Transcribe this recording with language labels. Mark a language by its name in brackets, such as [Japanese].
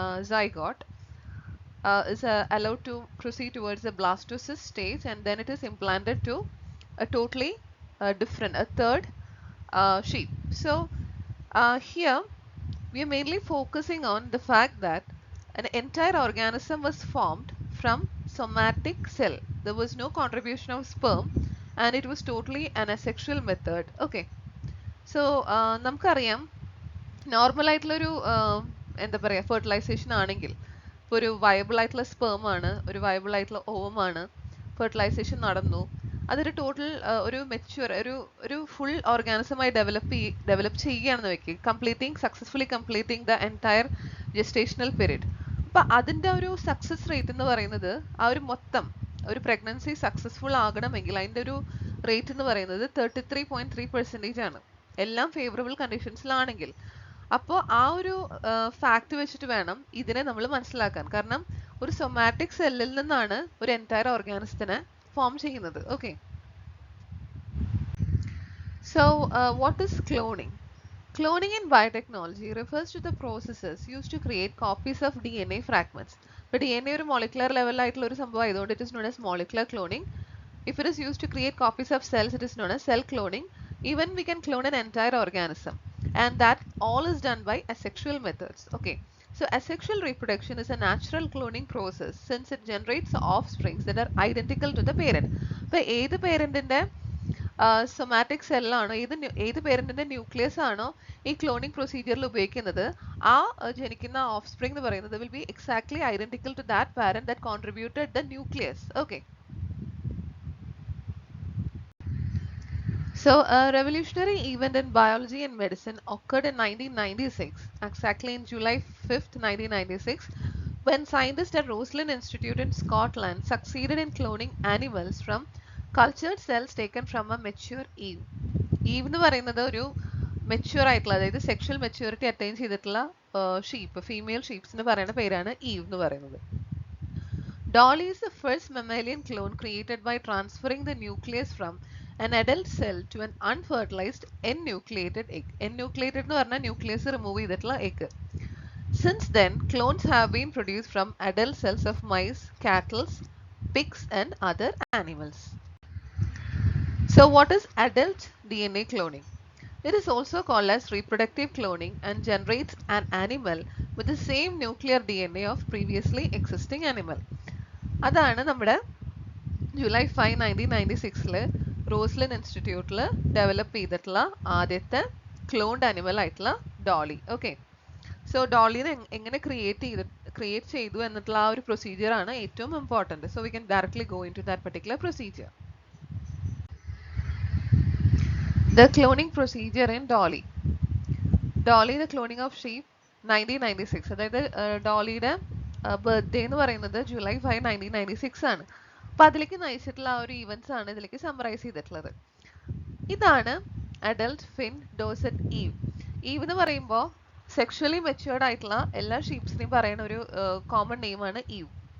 [English] zygote is allowed to proceed towards the blastocyst stage, and then it is implanted to a totally a third sheep. So here we are mainly focusing on the fact that an entire organism was formed from somatic cell. There was no contribution of sperm, and it was totally an asexual method. Okay. [Malayalam] So നമുക്കറിയാം normal ആയിട്ടുള്ളൊരു എന്താ പറയുക fertilisation ആണെങ്കിൽ ഇപ്പോൾ ഒരു viable ആയിട്ടുള്ള sperm ആണ്, ഒരു വയബിൾ ആയിട്ടുള്ള ഓവം ആണ്, ഫെർട്ടിലൈസേഷൻ നടന്നു, അതൊരു ടോട്ടൽ ഒരു മെച്യൂർ ഒരു ഫുൾ ഓർഗാനിസമായി ഡെവലപ്പ് ചെയ്യുകയാണെന്ന് വെക്കുക, [English] Successfully completing the entire gestational period. [Malayalam] അപ്പം അതിൻ്റെ ഒരു സക്സസ് റേറ്റ് എന്ന് പറയുന്നത് ആ ഒരു മൊത്തം ഒരു പ്രഗ്നൻസി സക്സസ്ഫുൾ ആകണമെങ്കിൽ അതിൻ്റെ ഒരു റേറ്റ് എന്ന് പറയുന്നത് 33.3% ആണ്, എല്ലാം ഫേവറബിൾ കണ്ടീഷൻസിലാണെങ്കിൽ. അപ്പോൾ ആ ഒരു ഫാക്ട് വെച്ചിട്ട് വേണം ഇതിനെ നമ്മൾ മനസ്സിലാക്കാൻ. കാരണം ഒരു സൊമാറ്റിക് സെല്ലിൽ നിന്നാണ് ഒരു എൻറ്റയർ ഓർഗാനിസത്തിനെ ഫോം ചെയ്യുന്നത്. [English] Okay. So what is cloning? Cloning in biotechnology refers to the processes used to create copies of DNA fragments. But DNA [Malayalam] ഒരു molecular level ആയിട്ടുള്ള ഒരു സംഭവം ആയതുകൊണ്ട് [English] it is known as molecular cloning. If it is used to create copies of cells, it is known as cell cloning. Even we can clone an entire organism, and that all is done by asexual methods. Okay. So asexual reproduction is a natural cloning process since it generates offsprings that are identical to the parent. [Malayalam] അപ്പോൾ ഏത് പേരന്റിന്റെ somatic സെല്ലാണോ, ഏത് പേരന്റിന്റെ nucleus ആണോ ഈ cloning പ്രൊസീജിയറിൽ ഉപയോഗിക്കുന്നത്, ആ ജനിക്കുന്ന of spring എന്ന് പറയുന്നത് [English] Will be exactly identical to that parent that contributed the nucleus. Okay. So, a revolutionary event in biology and medicine occurred in 1996, exactly in July 5th, 1996, when scientists at Roslin Institute in Scotland succeeded in cloning animals from cultured cells taken from a mature Eve. [Malayalam] Eve എന്ന് പറയുന്നത് ഒരു mature ആയിട്ടുള്ള, അതായത് sexual maturity attain ചെയ്തിട്ടുള്ള sheep, female sheeps എന്ന് പറയുന്ന പേരാണ് eve എന്ന് പറയുന്നത്. [English] Dolly is the first mammalian clone created by transferring the nucleus from an adult cell to an unfertilized enucleated egg. [Malayalam] Enucleated എന്ന് പറഞ്ഞാൽ ന്യൂക്ലിയസ് റിമൂവ് ചെയ്തിട്ടുള്ള egg. [English] Since then, clones have been produced from adult cells of mice, cattle, pigs and other animals. So what is adult DNA cloning? It is also called as reproductive cloning and generates an animal with the same nuclear DNA of previously existing animal. [Malayalam] അതാണ് നമ്മുടെ July 5, 1996 Roslin ഇൻസ്റ്റിറ്റ്യൂട്ടിൽ develop ചെയ്തിട്ടുള്ള ആദ്യത്തെ cloned animal ആയിട്ടുള്ള Dolly. Okay. So ഡോളിനെ എങ്ങനെ create ചെയ്തു എന്നിട്ടുള്ള ആ ഒരു പ്രൊസീജിയറാണ് ഏറ്റവും important. [English] So we can directly go into that particular procedure. The cloning procedure in Dolly. Dolly, the cloning of sheep, 1996. [Malayalam] അതായത് ഡോളിയുടെ ബർത്ത്ഡേ എന്ന് പറയുന്നത് ജൂലൈ 5, 1996 ആണ്. അപ്പോൾ അതിലേക്ക് നയിച്ചിട്ടുള്ള ആ ഒരു ഇവൻറ്റ്സ് ആണ് ഇതിലേക്ക് സമ്മറൈസ് ചെയ്തിട്ടുള്ളത്. ഇതാണ് അഡൽട്ട് ഫിൻ ഡോസറ്റ് ഈവ്. ഈവ് എന്ന് പറയുമ്പോൾ സെക്ഷുവലി മെച്യൂർഡ് ആയിട്ടുള്ള എല്ലാ ഷീപ്സിനെയും പറയുന്ന ഒരു കോമൺ നെയിമാണ് ഈവ്.